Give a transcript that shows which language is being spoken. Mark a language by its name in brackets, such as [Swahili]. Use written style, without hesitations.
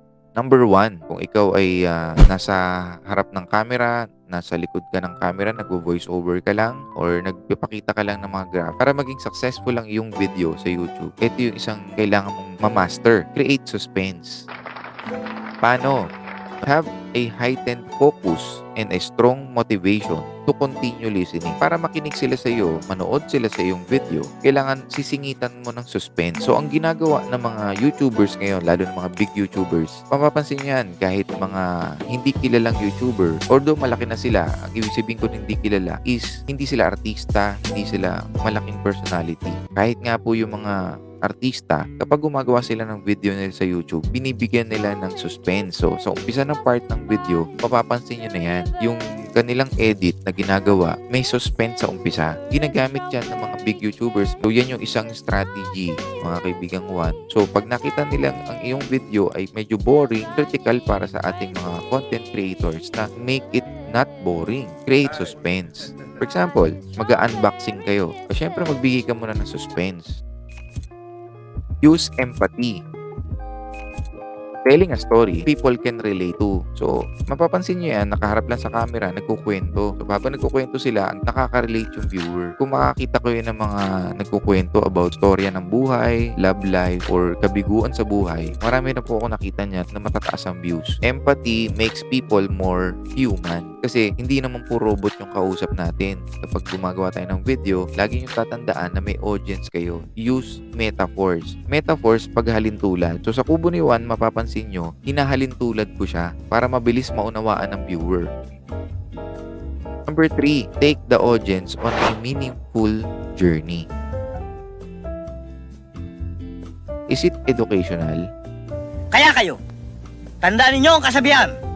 [Filipino] Number 1, kung ikaw ay nasa harap ng camera, nasa likod ka ng camera, nagvo-voice over ka lang, or nagpapakita ka lang ng mga graph, para maging successful lang yung video sa YouTube, ito yung isang kailangan mong ma-master. [English] Create suspense. [Filipino] Paano? [English] Have a heightened focus and a strong motivation to continue listening. [Filipino] Para makinig sila sa iyo, manood sila sa iyong video, kailangan sisingitan mo ng suspense. So, ang ginagawa ng mga YouTubers ngayon, lalo ng mga big YouTubers, mapapansin yan kahit mga hindi kilalang YouTuber, although malaki na sila, ang ibig sabihin ko hindi kilala is hindi sila artista, hindi sila malaking personality. Kahit nga po yung mga artista, kapag gumagawa sila ng video nila sa YouTube, binibigyan nila ng suspense. So, sa umpisa ng part ng video, mapapansin nyo na yan. Yung kanilang edit na ginagawa, may suspense sa umpisa. Ginagamit yan ng mga big YouTubers. So, yan yung isang strategy, mga kaibigang Juan. So, pag nakita nilang ang iyong video ay medyo boring, critical para sa ating mga content creators na [English] make it not boring. Create suspense. For example, [Filipino] mag-unboxing kayo. So, syempre, magbigay ka muna ng suspense. [English] Use empathy. Telling a story people can relate to. [Filipino] So, mapapansin nyo yan, nakaharap lang sa camera, nagkukwento. So, habang nagkukwento sila, nakaka-relate yung viewer. Kung makakita ko yun ng mga nagkukwento about storya ng buhay, [English] love life, [Filipino] or kabiguan sa buhay, marami na po ako nakita niyan na matataas ang views. [English] Empathy makes people more human. [Filipino] Kasi hindi naman po robot yung kausap natin. Kapag gumagawa tayo ng video, lagi yung tatandaan na may audience kayo. [English] Use metaphors. Metaphors paghalintulad. [Filipino] So, sa Kubo ni Juan, mapapansin nyo, hinahalintulad ko siya para mabilis maunawaan ng viewer. [English] Number 3, take the audience on a meaningful journey. Is it educational? [Filipino] Kaya kayo, tandaan ninyo ang kasabihan.